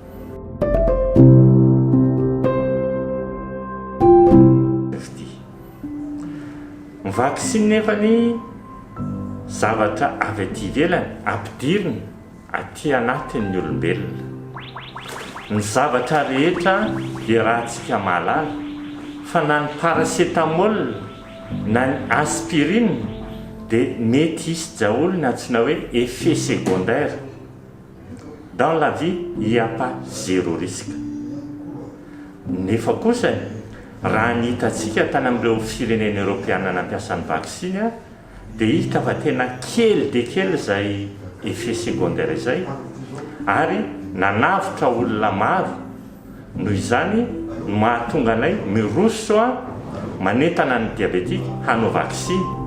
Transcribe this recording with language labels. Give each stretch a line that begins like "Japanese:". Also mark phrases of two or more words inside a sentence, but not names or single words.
Malagasy: Ny vaksiny nefany zavatra avy aty ivelany ampidiriny aty anatin'ny olombelona. Ny zavatra rehetra dia raha antsika mahalala fa na ny paracetamol na ny aspirine dia mety hisy daholo ny antsoina hoe
French: effet secondaire. Dans la vie il n'y a pas zéro risque.
Malagasy: Nefa kosa raha ny hitantsika tany amin'ireo firenena européenne nampiasa ny vaksiny dia hita fa tena kely dia kely izay
French: effet secondaire
Malagasy: izay, ary nanavitra olona maro. Noho izany mahatonga anay miroso manentana ny diabetika hanao vaksiny.